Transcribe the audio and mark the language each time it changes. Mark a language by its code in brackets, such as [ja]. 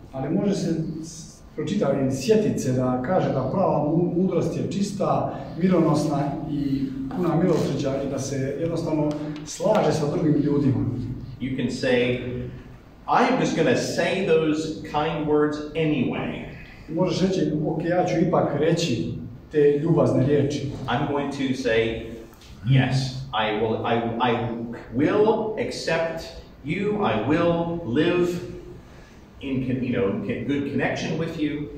[hr] Ali može se pročitati i sjetiti se da kaže da prava mudrost je čista, mironosna i puna milosrđa i da se jednostavno slaže sa drugim ljudima. [en] You can say, I'm just going to say those kind words anyway. [hr] Možeš reći, ok, ja ću ipak reći te ljubazne riječi. [en] I'm going to say, yes, I will accept you. I will live in good connection with you.